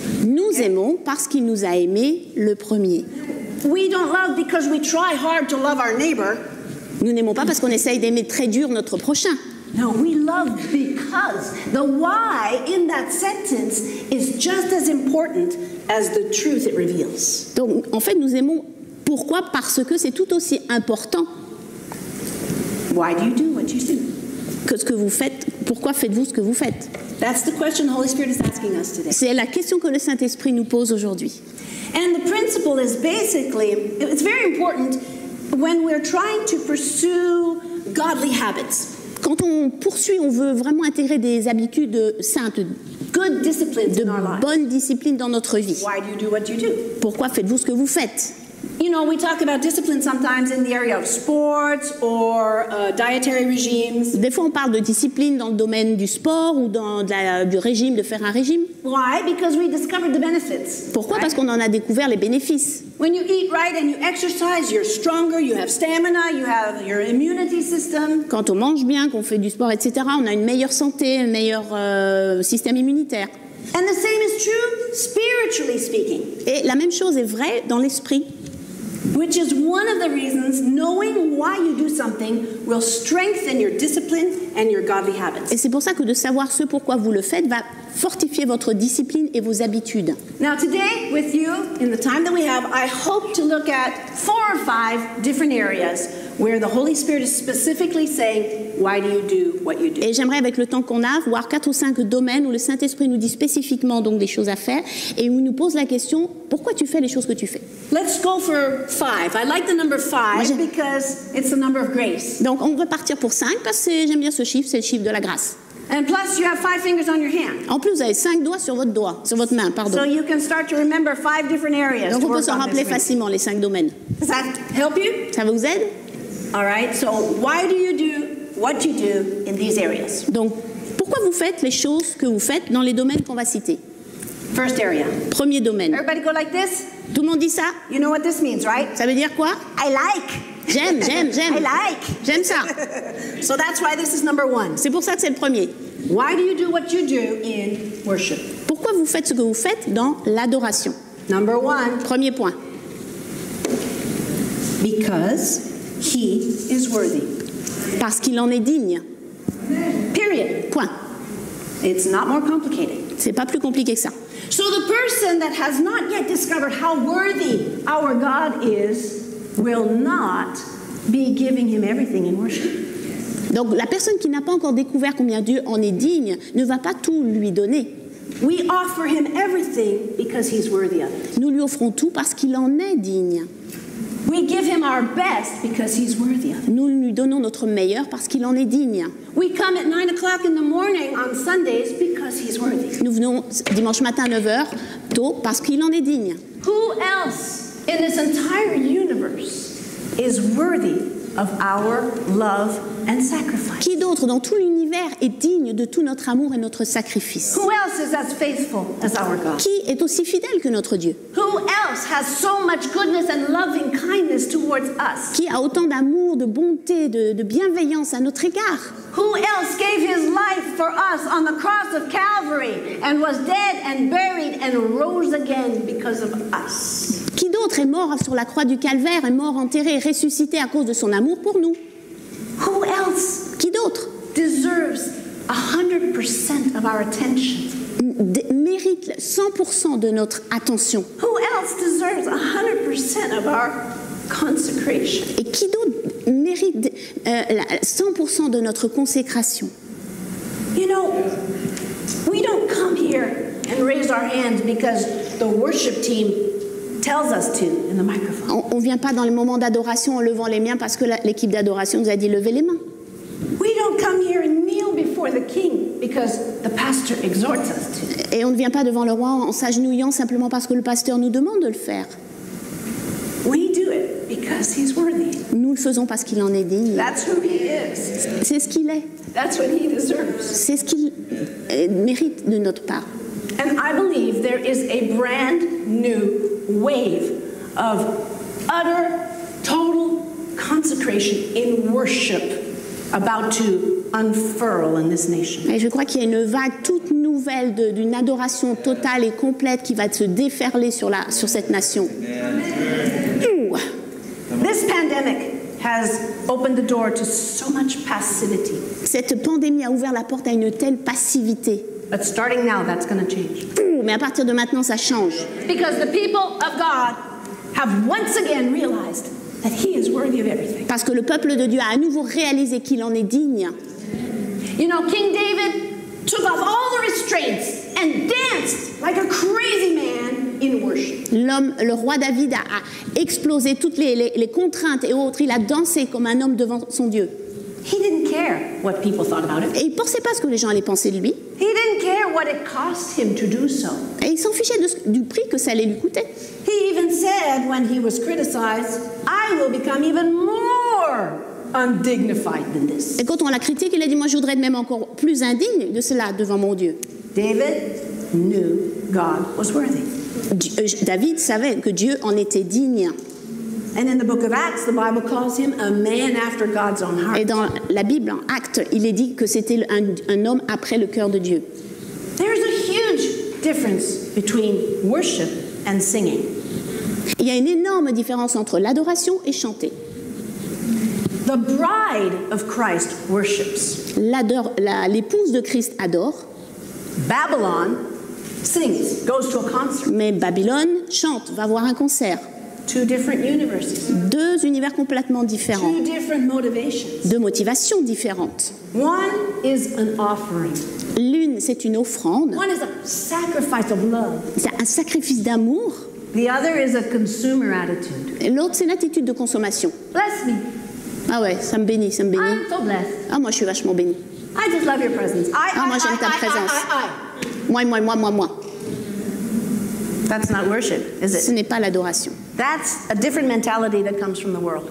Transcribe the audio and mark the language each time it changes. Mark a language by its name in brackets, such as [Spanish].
[French] Nous aimons parce qu'il nous a aimés le premier. [English] We don't love because we try hard to love our neighbor. [French] Nous n'aimons pas parce qu'on essaye d'aimer très dur notre prochain. [English] No, we love because. The why in that sentence is just as important as the truth it reveals. [French] Donc, en fait, nous aimons pourquoi? Parce que c'est tout aussi important [English] Why do you do what you do? [French] que ce que vous faites. Pourquoi faites-vous ce que vous faites? [English] That's the question the Holy Spirit is asking us today. [French] C'est la question que le Saint-Esprit nous pose aujourd'hui. [English] And the principle is basically, it's very important when we're trying to pursue godly habits. [French] Quand on poursuit, on veut vraiment intégrer des habitudes saintes, [English] Good disciplines [French] de [English] in our lives. [French] bonnes disciplines dans notre vie. [English] Why do you do what you do? [French] Pourquoi faites-vous ce que vous faites? [English] You know, we talk about discipline sometimes in the area of sports or dietary regimes. [French] Des fois, on parle de discipline dans le domaine du sport ou du régime, de faire un régime. [English] Why? Because we discovered the benefits. [French] Pourquoi? [English] right? [French] Parce qu'on en a découvert les bénéfices. [English] When you eat right and you exercise, you're stronger, you have stamina, you have your immunity system. [French] Quand on mange bien, qu'on fait du sport, etc., on a une meilleure santé, un meilleur système immunitaire. [English] And the same is true spiritually speaking, [French] Et la même chose est vraie dans l'esprit. [English] which is one of the reasons knowing why you do something will strengthen your discipline and your godly habits. [French] Et c'est pour ça que de savoir ce pourquoi vous le faites va fortifier votre discipline et vos habitudes. [English] Now today with you, in the time that we have, I hope to look at 4 or 5 different areas where the Holy Spirit is specifically saying, why do you do what you do? [French] Et j'aimerais, avec le temps qu'on a, voir 4 ou 5 domaines où le Saint-Esprit nous dit spécifiquement donc des choses à faire et où il nous pose la question, pourquoi tu fais les choses que tu fais? [English] Let's go for 5. I like the number 5 because it's the number of grace. [French] Donc on va partir pour 5 parce que j'aime bien ce chiffre, c'est le chiffre de la grâce. [English] And plus you have 5 fingers on your hand. [French] En plus, vous avez 5 doigts sur votre main, pardon. [English] So you can start to remember 5 different areas. [French] Donc [English] to [French] on peut [English] work [French] s'en [English] on [French] rappeler [English] this week. [French] facilement les 5 domaines. [English] Does that help you? [French] Ça vous aide? [English] All right. So why do you do what you do in these areas? [French] Donc pourquoi vous faites les choses que vous faites dans les domaines qu'on va citer? [English] First area. [French] Premier domaine. [English] Everybody go like this? [French] Tout le monde dit ça? [English] You know what this means, right? [French] Ça veut dire quoi? [English] I like. [French] J'aime. [English] I like. [French] J'aime ça. [English] So that's why this is number 1. [French] C'est pour ça que c'est le premier. [English] Why do you do what you do in worship? [French] Pourquoi vous faites ce que vous faites dans l'adoration? [English] Number 1, [French] Premier point. [English] because he is worthy. [French] Parce qu'il en est digne. [English] Period. [French] Point. [English] It's not more complicated. [French] C'est pas plus compliqué que ça. [English] So the person that has not yet discovered how worthy our God is will not be giving him everything in worship. [French] Donc la personne qui n'a pas encore découvert combien Dieu en est digne ne va pas tout lui donner. [English] We offer him everything because he's worthy of it. [French] Nous lui offrons tout parce qu'il en est digne. [English] We give him our best because he's worthy of it. [French] Nous lui donnons notre meilleur parce qu'il en est digne. [English] We come at 9 o'clock in the morning on Sundays because he's worthy. [French] Nous venons dimanche matin à 9h, tôt, parce qu'il en est digne. [English] Who else in this entire universe is worthy of our love and sacrifice? [French] Qui d'autre dans tout l'univers est digne de tout notre amour et notre sacrifice? [English] Who else is as faithful as our God? [French] Qui est aussi fidèle que notre Dieu? [English] Who else has so much goodness and loving kindness towards us? [French] Qui a autant d'amour, de bonté, de bienveillance à notre égard? [English] Who else gave his life for us on the cross of Calvary and was dead and buried and rose again because of us? [French] Qui d'autre est mort sur la croix du Calvaire, est mort enterré et ressuscité à cause de son amour pour nous? [English] Who else [French] Qui d'autre [English] deserves 100% of our attention? [French] Mérite 100% de notre attention? [English] Who else deserves 100% of our consecration? [French] Et qui d'autre mérite 100% de notre consécration? [English] You know, we don't come here and raise our hands because the worship team tells us to in the microphone. [French] On ne vient pas dans les moments d'adoration en levant les mains parce que l'équipe d'adoration nous a dit lever les mains. [English] We don't come here and kneel before the king because the pastor exhorts us to. [French] Et on ne vient pas devant le roi en s'agenouillant simplement parce que le pasteur nous demande de le faire. [English] We do it because he's worthy. [French] Nous le faisons parce qu'il en est digne. [English] That's who he is. [French] C'est ce qu'il est. [English] That's what he deserves. [French] C'est ce qu'il mérite de notre part. [English] And I believe there is a brand new wave of utter, total consecration in worship about to unfurl in this nation. [French] Et je crois qu'il y a une vague toute nouvelle d'une adoration totale et complète qui va se déferler sur cette nation. Ouh. [English] This pandemic has opened the door to so much passivity. [French] Cette pandémie a ouvert la porte à une telle passivité. [English] But starting now, that's going to change. [French] Ouh, mais à partir de maintenant, ça change. [English] Because the people of God have once again realized that he is worthy of everything. [French] Parce que le peuple de Dieu a à nouveau réalisé qu'il en est digne. [English] You know, King David took off all the restraints and danced like a crazy man in worship. [French] Le roi David a explosé toutes les contraintes et autres. Il a dansé comme un homme devant son Dieu. [English] He didn't care what people thought about it. [French] Et il ne pensait pas ce que les gens allaient penser de lui. [English] He didn't care what it cost him to do so. [French] Et il s'en fichait du prix que ça allait lui coûter. [English] He even said when he was criticized, I will become even more undignified than this. [French] Et quand on l'a critiqué, il a dit, moi je voudrais être même encore plus indigne de cela devant mon Dieu. [English] David knew God was worthy. [French] David savait que Dieu en était digne. [English] And in the book of Acts, the Bible calls him a man after God's own heart. [French] Et dans la Bible, en Actes, il est dit que c'était un homme après le cœur de Dieu. [English] There's a huge difference between worship and singing. [French] Il y a une énorme différence entre l'adoration et chanter. [English] The bride of Christ worships. [French] L'épouse de Christ adore. [English] Babylon sings, goes to a concert. [French] Mais Babylone chante, va voir un concert. [English] Two different universes. [French] Deux univers complètement différents. [English] Two different motivations. [French] Deux motivations différentes. [English] One is an offering. [French] L'une, c'est une offrande. [English] One is a sacrifice of love. [French] C'est un sacrifice d'amour. [English] The other is a consumer attitude. [French] Et l'autre, c'est l'attitude de consommation. [English] Bless me. [French] Ah ouais, ça me bénit, ça me bénit. [English] I'm so blessed. [French] Ah, moi, je suis vachement bénie. [English] I just love your presence. [French] Moi, j'aime ta présence. Moi. [English] That's not worship, is [French] Ce [English] it? [French] n'est pas l'adoration. [English] That's a different mentality that comes from the world.